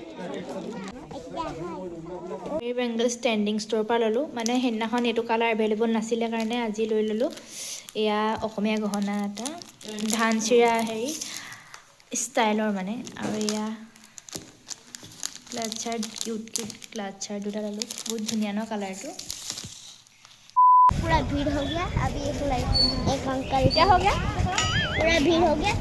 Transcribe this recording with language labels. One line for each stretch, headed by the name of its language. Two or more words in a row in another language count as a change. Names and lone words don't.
Assamese: এই বেংগল ষ্টেণ্ডিং ষ্ট'ৰ পৰা ল'লোঁ মানে সেইদিনাখন এইটো
English: colour available
Assamese: নাছিলে কাৰণে আজি লৈ ল'লোঁ এয়া অসমীয়া গহনা এটা ধান চিৰা হেৰি ষ্টাইলৰ মানে আৰু এয়া
English: clutcher cute clutcher
Assamese: দুটা ল'লোঁ বহুত ধুনীয়া ন কালাৰটো
Hindi: पूरा भीड़ हो गया अभी एक अंकल क्या हो गया पूरा भीड़ हो गया